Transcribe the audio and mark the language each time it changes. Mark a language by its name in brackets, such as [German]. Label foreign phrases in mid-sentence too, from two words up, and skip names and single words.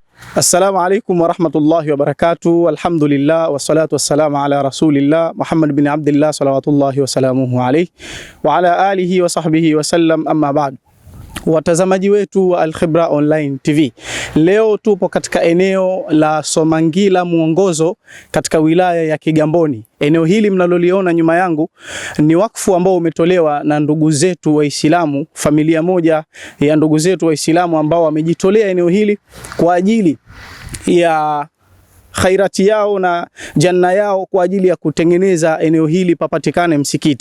[Arabic] السلام عليكم ورحمة الله وبركاته الحمد لله والصلاة والسلام على رسول الله محمد بن عبد الله صلوات الله وسلامه عليه وعلى آله وصحبه وسلم أما بعد. [Swahili] Watazamaji wetu wa Al-Khibra Online TV, leo tupo katika eneo la Somangila Mwongozo katika wilaya ya Kigamboni. Eneo hili mnaloliona nyuma yangu ni wakfu ambao umetolewa na ndugu zetu Waislamu, familia moja ya ndugu zetu Waislamu ambao wamejitolea eneo hili kwa ajili ya khairati yao na janna yao, kwa ajili ya kutengeneza eneo hili papatikane msikiti.